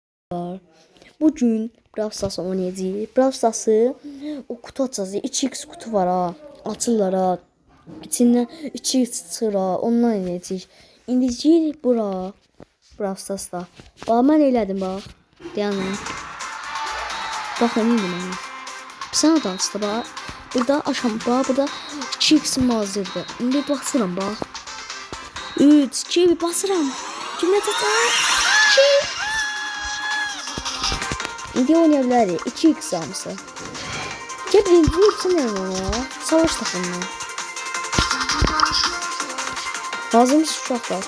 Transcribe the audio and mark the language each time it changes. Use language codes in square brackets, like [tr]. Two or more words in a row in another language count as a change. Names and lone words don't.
[tr] Bugün Brawl Stars oynayacağız. Brawl Stars'ı o kutu açacağız. [az] 2x kutu var ha. Açırlar ha. İçinden 2x çıxır ha. Ondan oynayacağız. İndi girik bura. Brawl Stars'da. Bax mən elədim bax. Dayanın. Baxın indi mənə. Sən danışdı bax. Burada aşam bax. Burada 2x'im hazırdır. İndi basıram bax. 3, 2 basıram. Kimə tutaq? 2. İndi oynayabiliriz. [tr] 2x almışsa. Gel birinci hepsi ne ya? Savaş takımı. Hazır mısın uşaklar?